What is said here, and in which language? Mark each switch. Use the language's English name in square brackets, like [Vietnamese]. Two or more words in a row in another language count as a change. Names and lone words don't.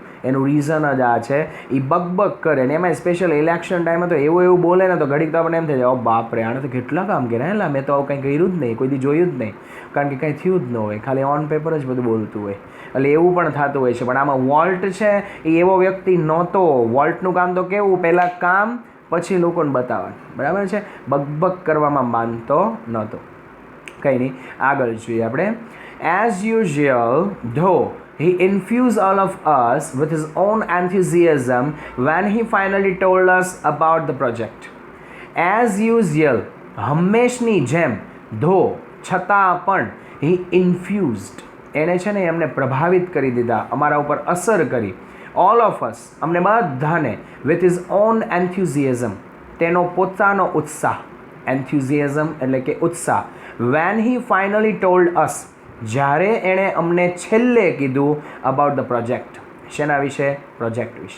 [Gujarati] એનું રીઝન જ આ છે, એ બગ કરે ને એમાં સ્પેશિયલ ઇલેક્શન ટાઈમે તો એવું બોલે ને તો ઘડીક તો આપણને એમ થઈ જાય, ઓ બાપરે આણે તો કેટલા કામ કર્યા, હેલા મેં તો આવું કંઈ કર્યું જ નહીં, કોઈ દી જોયું જ નહીં, કારણ કે કાંઈ થયું જ ન હોય, ખાલી [English] on paper [Gujarati] જ બધું બોલતું હોય. એટલે એવું પણ થતું હોય છે. પણ આમાં વોલ્ટ છે એ એવો વ્યક્તિ નહોતો. વોલ્ટનું કામ તો કેવું, પહેલાં કામ પછી લોકોને બતાવવાનું, બરાબર છે, બગ કરવામાં માનતો નહોતો. કંઈ નહીં, આગળ જોઈએ આપણે. [English] As usual, though, he infused all of us with his own enthusiasm when he finally told us about the project. As usual, [Gujarati] હંમેશની જેમ, though, છતાં પણ, [English] he infused, [Gujarati] એણે છે ને એમને પ્રભાવિત કરી દીધા, અમારા ઉપર અસર કરી, [English] all of us, [Gujarati] અમને બધાને, [English] with his own enthusiasm, [Gujarati] તેનો પોતાનો ઉત્સાહ, એન્થ્યુઝિયાઝમ એટલે કે ઉત્સાહ, [English] when he finally told us, [Gujarati] જ્યારે એણે અમને છેલ્લે કીધું, [English] about the project, [Gujarati] શેના વિશે? પ્રોજેક્ટ વિશે.